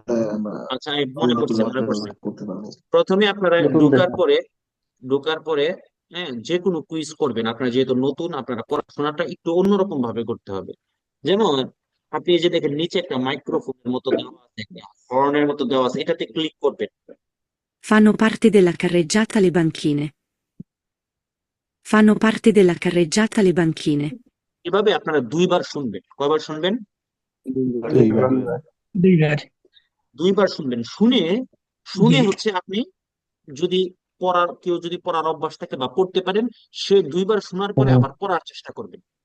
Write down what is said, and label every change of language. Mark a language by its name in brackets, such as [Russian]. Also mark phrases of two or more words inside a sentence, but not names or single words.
[Bangla] আচ্ছা, আমি মনে করছি। প্রথমে আপনারা ঢোকার পরে হ্যাঁ, যে কোনো কুইজ করবেন। আপনারা যেহেতু নতুন, আপনারা পড়াশোনাটা একটু অন্যরকম ভাবে করতে হবে। যেমন আপনি এই যে দেখেন নিচে একটা মাইক্রোফোনের মতো দেওয়া আছে, একটা হর্নের মতো দেওয়া আছে, এটাতে ক্লিক করবেন। [Italian] Fanno parte della carreggiata le banchine. Fanno parte della carreggiata le banchine. [Bangla] এভাবে আপনারা দুইবার শুনবেন। কয়বার শুনবেন? দুইবার শুনবেন। শুনে হচ্ছে আপনি যদি কেউ যদি পড়ার অভ্যাস থাকে বা পড়তে পারেন, সে দুইবার শোনার পরে আবার পড়ার চেষ্টা করবেন।